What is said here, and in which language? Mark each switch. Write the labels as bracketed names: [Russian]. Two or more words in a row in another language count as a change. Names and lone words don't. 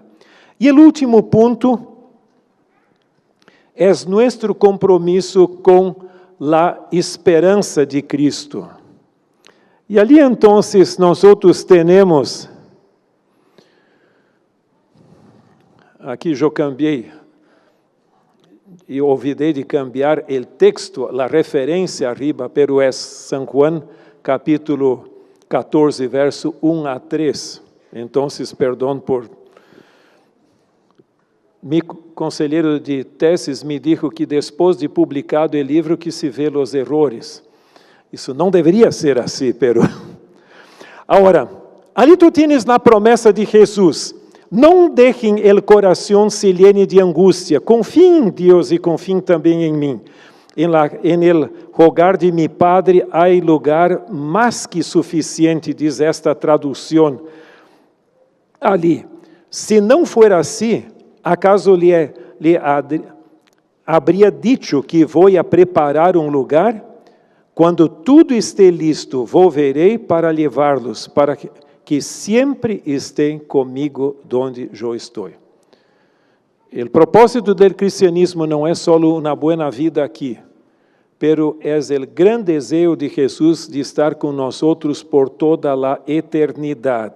[Portuguese] E o último ponto é nosso compromisso com a esperança de Cristo. E ali, então, nós temos, aqui eu cambiei, e olvidei de cambiar o texto, a referência arriba, pero é São Juan, capítulo 14, verso 1 a 3. Então, perdão por... Mi conselheiro de tesis [Spanish] me dijo [Portuguese] que depois de publicado o livro que se vê os errores. Isso não deveria ser assim, pero... Agora, ali [Spanish] tu tienes [Portuguese] na promessa de Jesus. Não deixem o coração [Spanish] se llene [Portuguese] de angústia. Confiem em Deus e confiem também em mim. [Spanish] En el hogar de mi Padre [Portuguese] há lugar mais que suficiente, diz esta tradução ali. Se não for assim, acaso lhe [Spanish] habría dicho [Portuguese] que vou a preparar lugar? Quando tudo estiver listo, volverei para levá-los, para que sempre estén comigo donde eu estou. O propósito do cristianismo não é só uma boa vida aqui, pero é o grande desejo de Jesus de estar com nós por toda a eternidade.